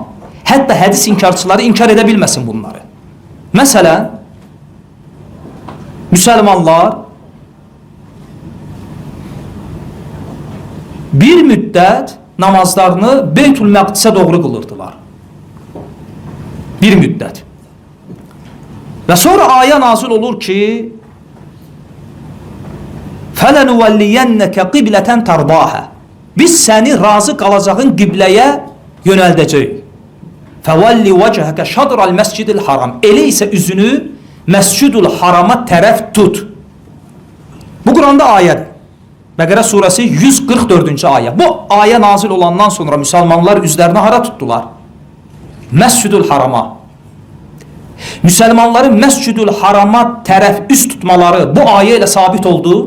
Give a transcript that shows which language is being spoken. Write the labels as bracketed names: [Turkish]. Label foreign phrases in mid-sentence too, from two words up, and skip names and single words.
[Azerbaijani] Hətta hədis inkarçıları inkar edə bilməsin bunları. Məsələn, müsəlmanlar bir müddət namazlarını Beytül Məqdisə doğru qılırdılar. Bir müddət. Və sonra ayə nazil olur ki, [Arabic] فَلَنُوَلِّيَنَّكَ قِبْلَةً تَرْضَاهَا [Azerbaijani] Biz səni razı qalacağın qibləyə yönəldəcəyik. [Arabic] فَوَلِّ وَجْهَكَ شَطْرَ الْمَسْجِدِ الْحَرَامِ [Azerbaijani] Elə isə üzünü Məscidül Harama tərəf tut. Bu Quranda ayədir. Bəqərə surəsi 144-cü ayə. Bu ayə nazil olandan sonra müsəlmanlar üzlərini hara tutdular? Məscidül Harama. Müsəlmanların Məscidül Harama tərəf üst tutmaları bu ayə ilə sabit oldu.